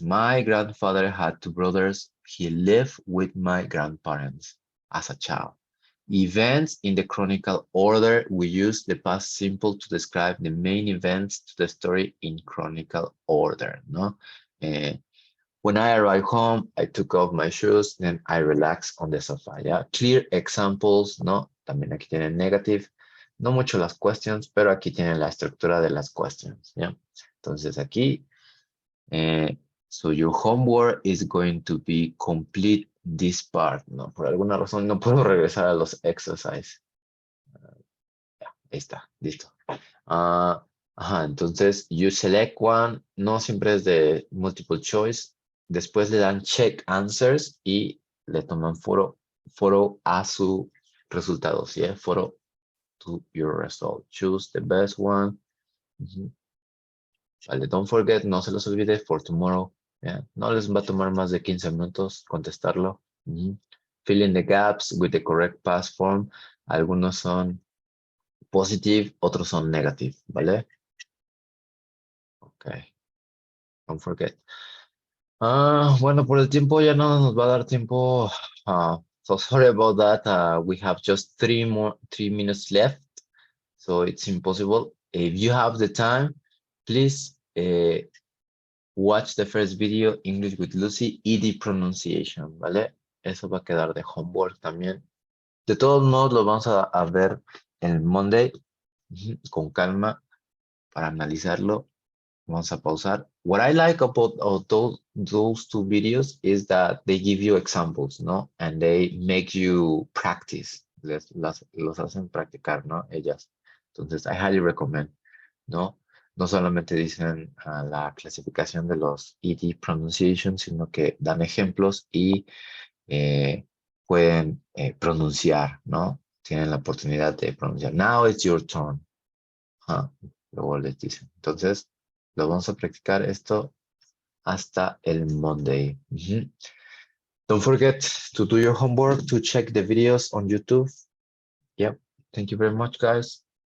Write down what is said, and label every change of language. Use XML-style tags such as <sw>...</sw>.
<en>My grandfather had 2 brothers. He lived with my grandparents as a child. Events in the chronicle order, we use the past simple to describe the main events to the story in chronicle order, ¿no? When I arrived home, I took off my shoes, then I relaxed on the sofa, ¿ya? Clear examples, ¿no?</en> <es>También aquí tienen negative. No mucho las questions, pero aquí tienen la estructura de las questions, ¿ya? Entonces aquí,</es> <en>so your homework is going to be complete this part, ¿no?</en> <es>Por alguna razón no puedo regresar a los exercises. Ya, ahí está, listo. Entonces,</es> <en>you select one,</en> <es>no siempre es de</es> <en>multiple choice.</en> <es>Después le dan check answers y le toman foto a su resultado, ¿sí?</es> <en>Photo to your result. Choose the best one.</en> <es>Vale,</es> <en>don't forget,</en> <es>no se los olvide</es> <en>for tomorrow. Yeah.</en> <es>No les va a tomar más de 15 minutos contestarlo.</es> <en>Fill in the gaps with the correct past form.</en> <es>Algunos son positive, otros son negative, ¿vale?</es> <en>Okay. Don't forget.</en> <es>Bueno, por el tiempo ya no nos va a dar tiempo.</es> <en>So sorry about that. We have just 3 minutes left. So it's impossible. If you have the time, please watch the first video, English with Lucy, ED pronunciation, ¿vale?</en> <es>Eso va a quedar de homework también. De todos modos, lo vamos a ver el Monday con calma para analizarlo. Vamos a pausar.</es> <en>What I like about those 2 videos is that they give you examples, ¿no? And they make you practice.</en> <es>Los hacen practicar, ¿no? Ellas. Entonces,</es> <en>I highly recommend,</en> <es>¿no? no solamente dicen la clasificación de los ED pronunciations, sino que dan ejemplos y pueden pronunciar, ¿no? Tienen la oportunidad de pronunciar.</es> <en>Now it's your turn.</en> <es>Luego les dicen. Entonces, lo vamos a practicar esto hasta el Monday.</es> <en>Don't forget to do your homework, to check the videos on YouTube. Yep. Thank you very much, guys.</en>